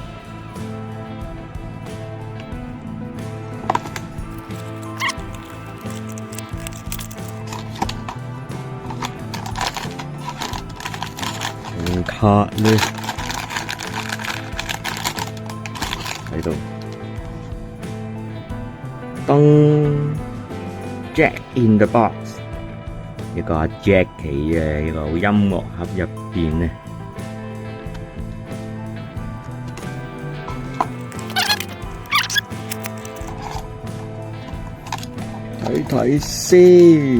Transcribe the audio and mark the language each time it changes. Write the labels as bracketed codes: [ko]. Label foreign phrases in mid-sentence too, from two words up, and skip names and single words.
[yue] 卡呢喺度，燈 [en] Jack in the box。 [yue] 一個阿 Jack 企嘅一個音樂盒入邊呢，睇睇先。